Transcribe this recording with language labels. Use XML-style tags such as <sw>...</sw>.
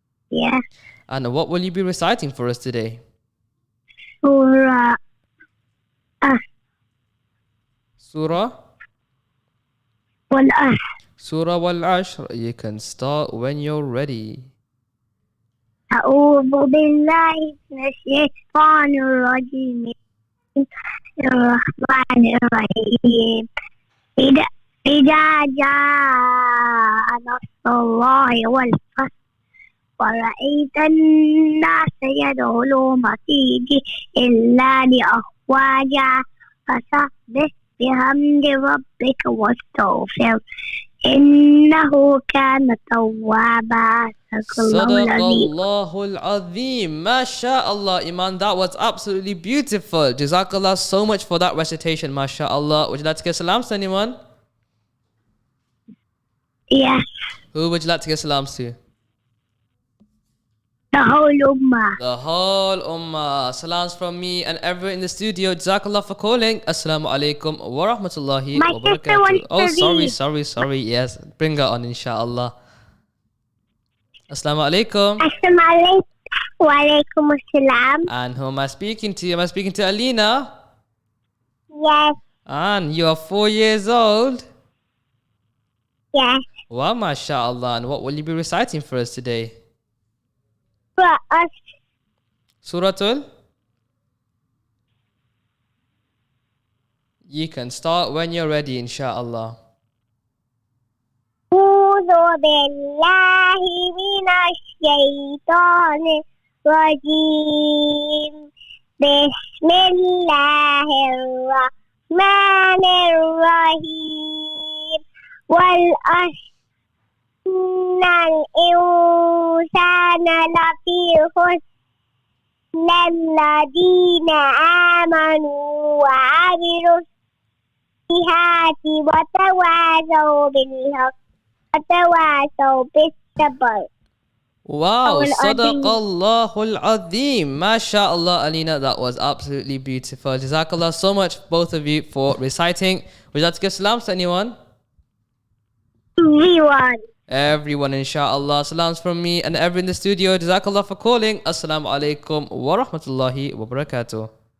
<en>Yeah. And what will you be reciting for us today? Surah. Surah? Wal-Ashr. Surah Wal-Ashr. You can start when you're ready.</en> <ar>أعوذ بالله من الشيطان الرجيم. الرحمن الرحيم. إذا جاء نصر الله والفتح ورأيت الناس يدخلون في دين الله أفواجا فسبح بحمد ربك واستغفر إنه كان توابا.</ar> <en>Sadaqallahul Azim. MashaAllah, Iman. That was absolutely beautiful. Jazakallah so much for that recitation. MashaAllah. Would you like to give salams to anyone? Yeah. Who would you like to give salams to? The whole ummah. The whole ummah. Salams from me and everyone in the studio. Jazakallah for calling. Assalamu alaikum wa rahmatullahi wa barakatuh. Oh, sorry. Yes, bring her on, inshallah. Assalamu alaikum. Assalamu alaikum. Wa alaikum assalam. And who am I speaking to? Am I speaking to Alina? Yes. And you are 4 years old? Yes. Wow, mashallah. And what will you be reciting for us today? Suratul? You can start when you're ready, inshallah.</en> <ar>أعوذ بالله من الشيطان الرجيم. بسم الله الرحمن الرحيم. والعصر إن الإنسان لفي خسر إلا الذين آمنوا وعملوا الصالحات وتواصوا بالحق وتواصوا بالصبر.</ar> <en>Wow, Sadaqallahul Azim. MashaAllah, Alina, that was absolutely beautiful. Jazakallah so much, both of you, for reciting. Would you like to give salams to anyone? Everyone, inshallah. Salams from me and everyone in the studio. Jazakallah for calling. Assalamu alaikum wa rahmatullahi wa barakatuh.</en>